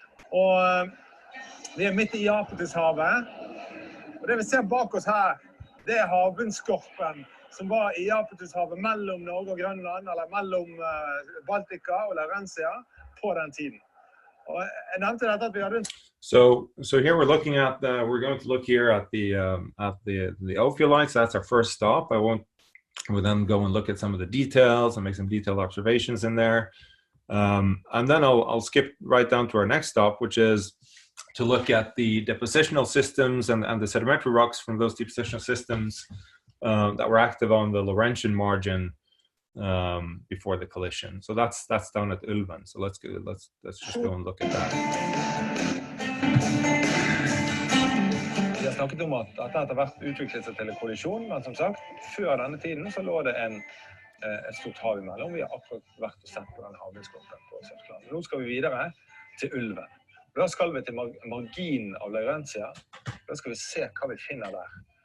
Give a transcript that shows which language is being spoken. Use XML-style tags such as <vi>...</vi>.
<no>Og vi midt I Japetushavet. Og det vi ser bak oss her, det havbunnsskorpen som var I Japetushavet mellom Norge og Grønland, eller mellom Baltika og Laurentia på den tiden. Og jeg nevnte dette at vi hadde</no> <en>So here we're looking at we're going to look here at the ophiolites. That's our first stop. We'll then go and look at some of the details and make some detailed observations in there. And then I'll skip right down to our next stop, which is to look at the depositional systems and the sedimentary rocks from those depositional systems that were active on the Laurentian margin before the collision. So that's down at Ulven. So let's just go and look at that.</en> <no>Vi har snakket om at dette etter hvert utviklet seg til en kollisjon, men som sagt, før denne tiden så lå det et stort hav imellom. Vi har akkurat vært og sett på den havbunnsskorpen på Søfteland. Nå skal vi videre til Ulven. Da skal vi til marginen av Laurentia. Da skal vi se hva vi finner der.</no>